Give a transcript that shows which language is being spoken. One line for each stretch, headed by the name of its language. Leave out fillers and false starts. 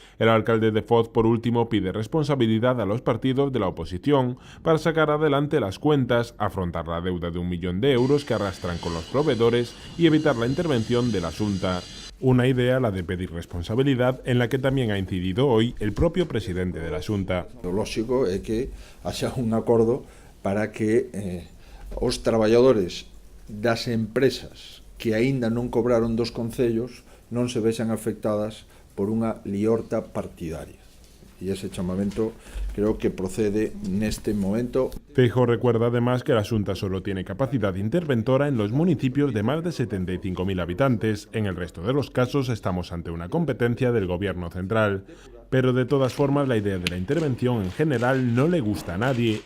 Spanish: El alcalde de Foz, por último, pide responsabilidad a los partidos de la oposición para sacar adelante las cuentas, afrontar la deuda de 1 millón de euros que arrastran con los proveedores y evitar la intervención de la Xunta. Una idea, la de pedir responsabilidad, en la que tamén ha incidido hoy el propio presidente de la Xunta.
Galician: O lógico é que haxa un acordo para que os traballadores das empresas que aínda non cobraron dos concellos non se vexan afectadas por unha liorta partidaria. Y ese chamamento creo que procede neste momento.
Spanish: Feijóo recuerda además que la Xunta solo tiene capacidad interventora en los municipios de más de 75.000 habitantes. En el resto de los casos estamos ante una competencia del Gobierno central. Pero de todas formas la idea de la intervención en general no le gusta a nadie.